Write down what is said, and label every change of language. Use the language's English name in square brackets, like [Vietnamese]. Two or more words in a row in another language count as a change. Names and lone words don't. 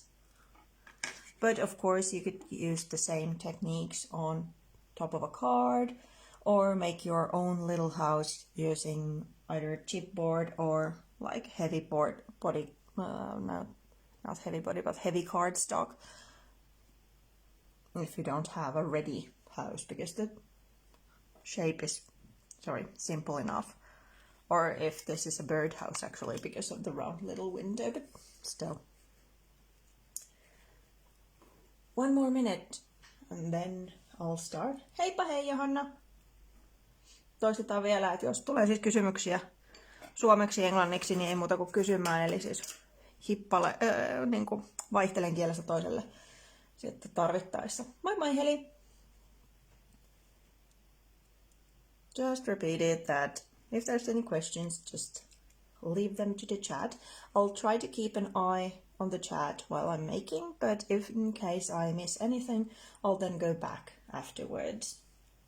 [English] But of course you could use the same techniques on top of a card or make your own little house using either chipboard or like heavy body, no, not heavy body, but heavy cardstock if you don't have a ready house, because the shape is, simple enough. Or if this is a birdhouse actually, because of the round little window, but still. One more minute and then I'll start. [Finnish] Heippa hei Johanna! Toistetaan vielä, että jos tulee siis kysymyksiä suomeksi ja englanniksi, niin ei muuta kuin kysymään. Eli siis niin kuin vaihtelen kielestä toiselle sitten tarvittaessa. Moi moi Heli! [English] Just repeat it that if there's any questions, just leave them to the chat. I'll try to keep an eye on the chat while I'm making, but if in case I miss anything, I'll then go back afterwards.